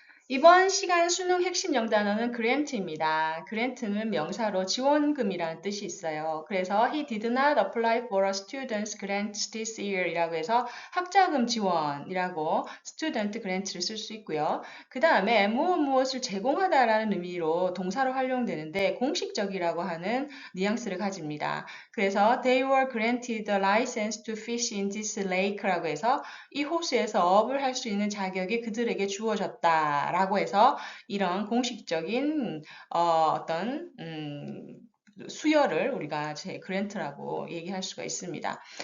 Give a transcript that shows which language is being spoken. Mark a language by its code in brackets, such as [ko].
[ko] 이번 시간 수능 핵심 영단어는 grant입니다. grant는 명사로 지원금이라는 뜻이 있어요. [en] 그래서 he did not apply for a student's grant this year [ko] 이라고 해서 학자금 지원이라고 student grant를 쓸 수 있고요. 그 다음에 무엇을 제공하다라는 의미로 동사로 활용되는데 공식적이라고 하는 뉘앙스를 가집니다. 그래서 [en] they were granted a license to fish in this lake [ko] 라고 해서 이 호수에서 업을 할 수 있는 자격이 그들에게 주어졌다라고 해서 이런 공식적인 어떤 수여를 우리가 제 그랜트라고 얘기할 수가 있습니다.